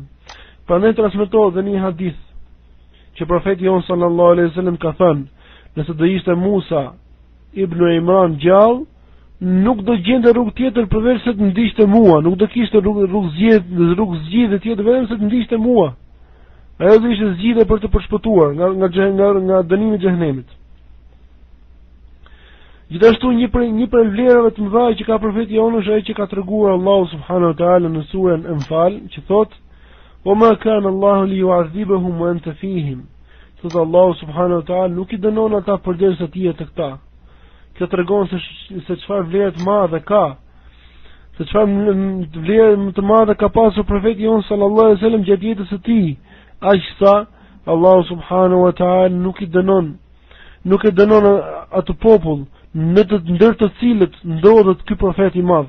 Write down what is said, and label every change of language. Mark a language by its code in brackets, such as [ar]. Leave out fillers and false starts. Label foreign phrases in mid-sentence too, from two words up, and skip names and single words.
[sq] Prandaj transmetohet dhe një hadith që profeti jon [ar] صلى الله عليه وسلم [sq] ka thënë: nëse do ishte Musa ibn Imran gjallë, nuk do gjente rrugë tjetër përveç se të ndiqte mua, nuk do kishte rrugë zgjidhje tjetër vetëm se të ndiqte mua. Ajo do ishte zgjidhje për të përshpëtuar nga dënimi i xhenemit. Gjithashtu një prej vlerave të mëdha që ka profeti jon është ai që ka treguar Allahu [ar] سبحانه وتعالى [sq] në surën Anfal, që thotë: [ar] "وما كان الله ليعذبهم وأنت فيهم." [sq] Thot Allahu [ar] سبحانه وتعالى [sq] nuk i dënon ata përderisa ti je te këta. Kjo tregon se çfarë vlerë të madhe ka se çfarë vlerë të madhe ka pasur profeti jon [ar] صلى الله عليه وسلم [sq] gjatë jetës së tij, aq sa Allahu [ar] سبحانه وتعالى [sq] nuk e dënon atë popull në të ndër të cilët ndodhet ky profet i madh.